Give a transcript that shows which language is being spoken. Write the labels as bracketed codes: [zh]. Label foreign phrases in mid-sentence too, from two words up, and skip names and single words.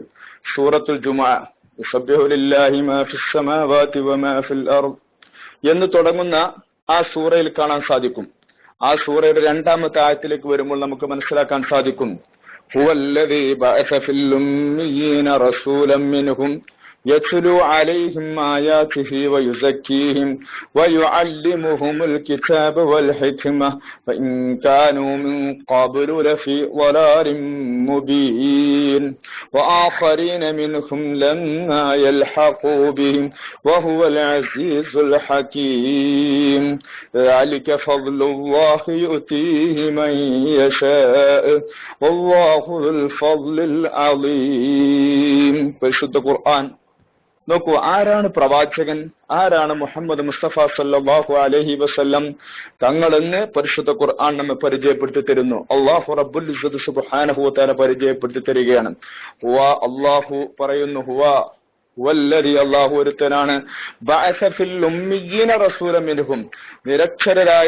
[ml] സൂറത്തുൽ ജുമുഅ, [ar] يسبح لله ما في السماوات وما في الأرض [ml] എന്ന് തുടങ്ങുന്ന ആ സൂറയിൽ കാണാൻ സാധിക്കും. ആ സൂറയുടെ 2-ാമത്തെ ആയത്തിലേക്ക് വരുമ്പോൾ നമുക്ക് മനസ്സിലാക്കാൻ സാധിക്കും, [ar] هو الذي بعث في الأميين رسولا منهم يتلو عليهم آياته ويزكيهم ويعلمهم الكتاب والحكمة فإن كانوا من قبل لفي ضلال مبين وآخرين منهم لما يلحقوا بهم وهو العزيز الحكيم. ذلك فضل الله يؤتيه من يشاء والله ذو الفضل العظيم. [ml] പരിശുദ്ധ ഖുർആൻ നോക്കൂ, ആരാണ് പ്രവാചകൻ, ആരാണ് മുഹമ്മദ് മുസ്തഫ [ar] صلى الله عليه وسلم [ml] തങ്ങളെന്ന് പരിശുദ്ധ ഖുർആൻ നമ്മെ പരിചയപ്പെടുത്തി തരുന്നു. [ar] الله رب العزة سبحانه و تعالى [ml] പരിചയപ്പെടുത്തി തരികയാണ്. ഹുവ, അല്ലാഹു പറയുന്നു, [ar] هو والذي, [ml] അല്ലാഹു ഒരുത്തനാണ്, [ar] بعث في الأميين رسولا منهم, [ml] നിരക്ഷരരായ